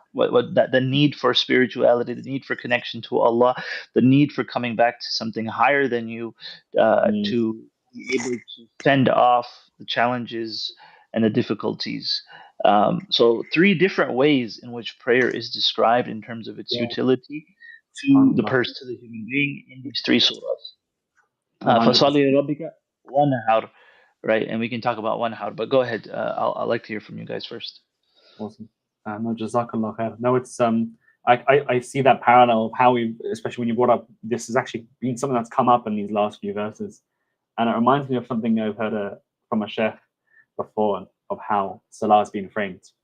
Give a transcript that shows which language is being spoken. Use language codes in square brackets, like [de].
[en] What that the need for spirituality, the need for connection to Allah, the need for coming back to something higher than you, Mm. to be able to fend off the challenges and the difficulties. So three different ways in which prayer is described in terms of its Yeah. utility to the person, to the human being in these three surahs. 100%. [ar] فَصَلِّ لِرَبِّكَ وَانْحَرْ, [en] right? And we can talk about one how, but go ahead. I'd like to hear from you guys first. Awesome. No, Jazakallah khair. No, it's I see that parallel of how we, especially when you brought up, this has actually been something that's come up in these last few verses, and it reminds me of something I've heard from a sheikh before of how salah has been framed.